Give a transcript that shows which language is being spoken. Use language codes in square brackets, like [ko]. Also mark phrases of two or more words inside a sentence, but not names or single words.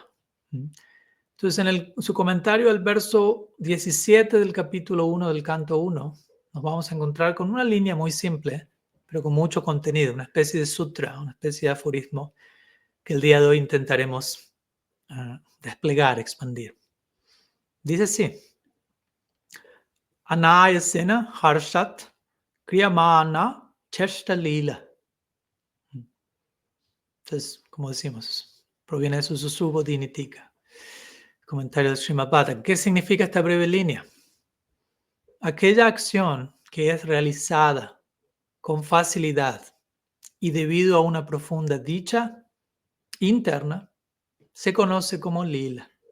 [es] Entonces, en su comentario al verso 17 del capítulo 1 del canto 1, nos vamos a encontrar con una línea muy simple, pero con mucho contenido, una especie de sutra, una especie de aforismo que el día de hoy intentaremos desplegar, expandir. Dice así: [sa] अनायासेन हर्षात् क्रियमाण चेष्टा लीला. [es] Entonces, como decimos, proviene de su Subodhini Tika. Comentario de Srimad Bhagavatam. ¿Qué significa esta breve línea? Aquella acción que es realizada con facilidad y debido a una profunda dicha interna se conoce como lila.